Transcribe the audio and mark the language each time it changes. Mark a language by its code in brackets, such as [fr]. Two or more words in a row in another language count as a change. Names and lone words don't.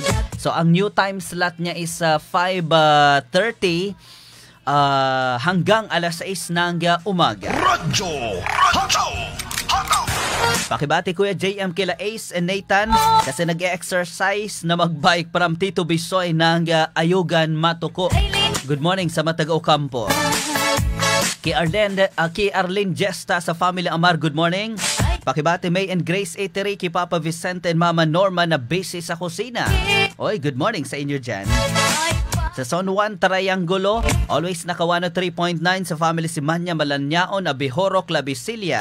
[tl] So ang [en] new time slot [tl] niya is 5:30 hanggang alas 6 ng umaga. Radyo Hataw. Hataw! Pakibati Kuya JM kila Ace and Nathan kasi nag-exercise na magbike from Tito Bisoy ng Ayugan, Matuko. [en] Good morning [tl] sa Mataga Ocampo. Kay Arlene Gesta sa Family Amar, [en] good morning. [tl] Pakibati May and Grace Etery, kay Papa Vicente and Mama Norma na busy sa kusina. Oy, [en] good morning [tl] sa inyo dyan. Sa San Juan, Triangulo, always naka 103.9 sa family si Manya Malanyaon, Abihorok, Labisilia.